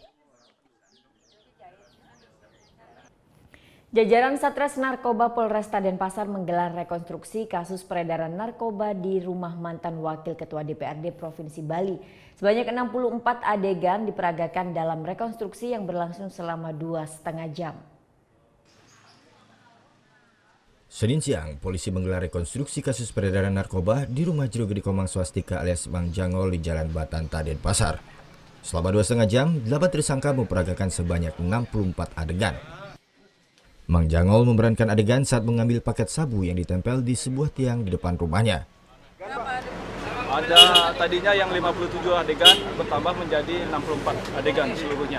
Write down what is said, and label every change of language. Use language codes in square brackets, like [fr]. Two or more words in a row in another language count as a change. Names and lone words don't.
[id] Jajaran Satres Narkoba Polresta Denpasar menggelar rekonstruksi kasus peredaran narkoba di rumah mantan Wakil Ketua DPRD Provinsi Bali. Sebanyak 64 adegan diperagakan dalam rekonstruksi yang berlangsung selama 2,5 jam. Senin siang, polisi menggelar rekonstruksi kasus peredaran narkoba di rumah Jero Gede Komang Swastika alias Mang Jangol di Jalan Batanta, Denpasar. Selama 2,5 jam, 8 tersangka memperagakan sebanyak 64 adegan. Mang Jangol memerankan adegan saat mengambil paket sabu yang ditempel di sebuah tiang di depan rumahnya. Ada tadinya yang 57 adegan bertambah menjadi 64 adegan seluruhnya.